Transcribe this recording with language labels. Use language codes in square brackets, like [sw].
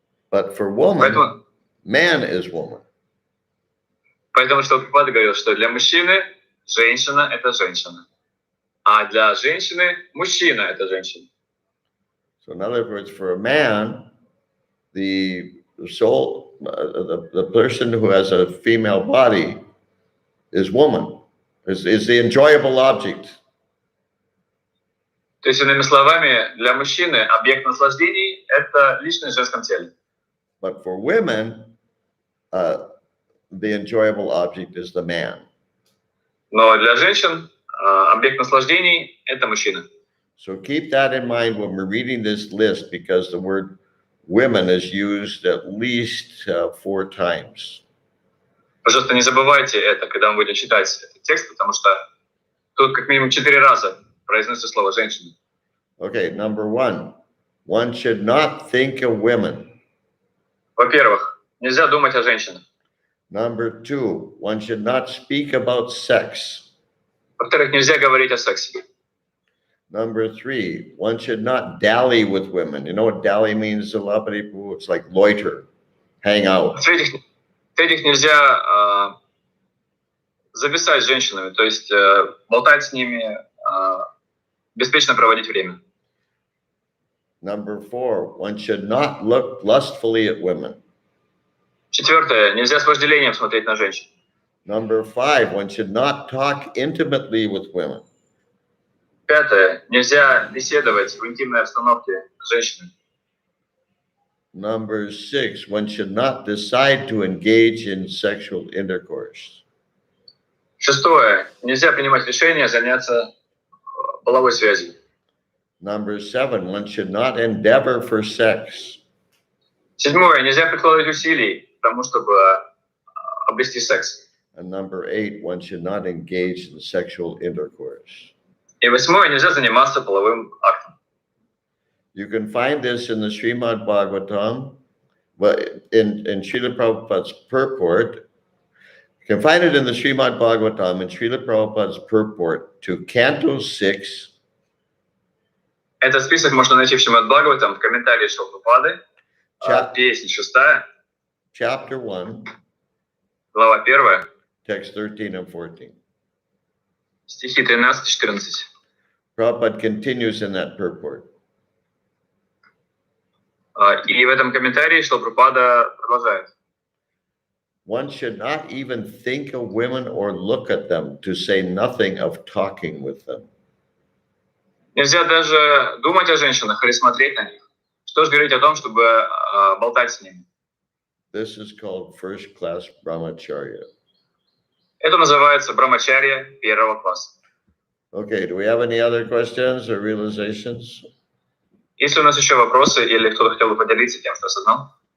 [en] But for woman, man is woman. [ru] Поэтому Шрила Прабхупада говорил, что для мужчины женщина – это женщина. А для женщины мужчина – это женщина. [en] So in other words, for a man, the soul, the person who has a female body is woman, is the enjoyable object. [ru] То есть, иными словами, для мужчины объект наслаждений – это личность в женском теле. [en] But for women, the enjoyable object is the man. [ru] Но для женщин объект наслаждений – это мужчина. [en] So keep that in mind when we're reading this list, because the word women is used at least 4 times. [ru] Пожалуйста, не забывайте это, когда мы будем читать этот текст, потому что тут как минимум 4 раза произносится слово «женщина». [en] Okay, number 1, one should not think of women. [ru] Во-первых, нельзя думать о женщинах. [en] Number 2, one should not speak about sex. [ru] Во-вторых, нельзя говорить о сексе. [en] Number 3, one should not dally with women. You know what dally means? A lot of people, it's like loiter, hang out. [ru] В-третьих, нельзя зависать с женщинами, то есть болтать с ними, беспечно проводить время. [en] Number 4, one should not look lustfully at women. [ru] Четвертое, нельзя с вожделением смотреть на женщин. [en] Number 5, one should not talk intimately with women. [ru] Пятое, нельзя беседовать в интимной обстановке с женщинами. [en] Number 6, one should not decide to engage in sexual intercourse. [ru] Шестое, нельзя принимать решение заняться половой связью. [en] Number 7, one should not endeavor for sex. [ru] Седьмое, нельзя прикладывать усилий к тому, чтобы обрести секс. [en] And number 8, one should not engage in sexual intercourse. [ru] И восьмое, нельзя заниматься половым актом. [en] You can find this in the Srimad Bhagavatam, but in Srila Prabhupada's purport. You can find it in the Srimad Bhagavatam in Srila Prabhupada's purport to Canto 6. [ru] Этот список можно найти в Шримад Бхагаватам в комментарии Шрилы Прабхупады, песня 6, [en] Chapter 1, [ru] глава 1, [en] text 13 and 14. [ru] стихи 13-14. [en] Prabhupada continues in that purport. [ru] И в этом комментарии Шрила Прабхупада продолжает. [en] one should not even think of women or look at them, to say nothing of talking with them. [ru] Нельзя даже думать о женщинах или смотреть на них. Что ж говорить о том, чтобы болтать с ними? [en] This is called first-class brahmacharya. [ru] Это называется брамачарья первого класса. [en] Okay, do we have any other questions or realizations? [ru] Есть ли у нас еще вопросы или кто-то хотел бы поделиться тем, что осознал?